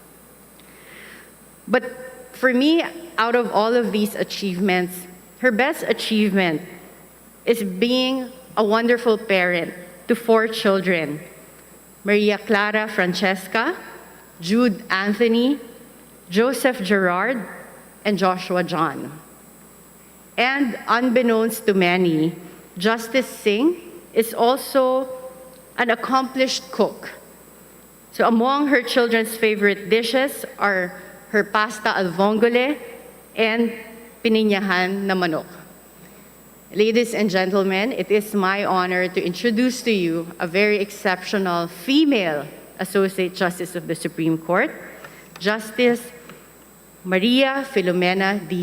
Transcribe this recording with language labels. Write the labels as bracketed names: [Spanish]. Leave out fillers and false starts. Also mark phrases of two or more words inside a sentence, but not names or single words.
[English] But for me, out of all of these achievements, her best achievement is being a wonderful parent to 4 children Maria Clara Francesca, Jude Anthony, Joseph Gerard, and Joshua John. And unbeknownst to many, Justice Singh is also an accomplished cook. So among her children's favorite dishes are her [Italian] pasta al vongole [English] and [Filipino] pininyahan na manok. [English] Ladies and gentlemen, it is my honor to introduce to you a very exceptional female Associate Justice of the Supreme Court, Justice Maria Filomena D.